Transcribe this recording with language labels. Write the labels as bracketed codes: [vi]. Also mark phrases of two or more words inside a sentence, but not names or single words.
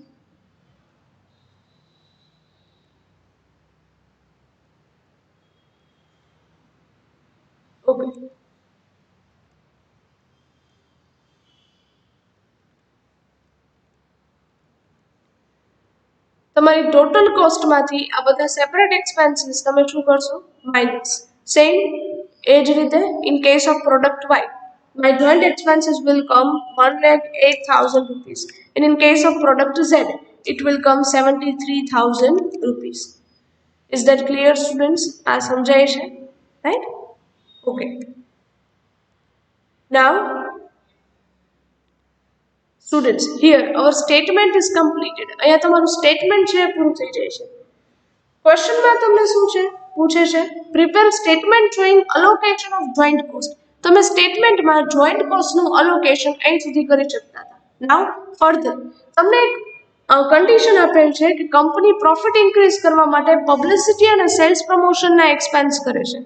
[gu] ઓકે, તમારી [en] total costમાંથી [gu] આ બધા [en] separate expenses [gu] તમે શું કરશો? માઇનસ. સેમ એ જ રીતે [en] in case of product Y, my joint expenses will come 1,08,000 rupees, and in case of product Z it will come 73,000 rupees. Is that clear students? [gu] આ સમજાય છે? [en] Right? Okay. Now students, here our statement is completed. [gu] અહીંયા તમારું સ્ટેટમેન્ટ છે પૂરું થઈ જાય છે. ક્વેશ્ચનમાં તમને શું છે પૂછે છે? [en] prepare statement showing allocation of joint cost. [gu] તમે સ્ટેટમેન્ટમાં [en] joint costનું [gu] અલોકેશન અહીં સુધી કરી શકતા હતા. [en] now further [gu] તમને એક કન્ડિશન આપેલ છે કે [en] company profit increase [gu] કરવા માટે પબ્લિસિટી અને [en] sales promotionના [gu] એક્સપેન્સ કરે છે.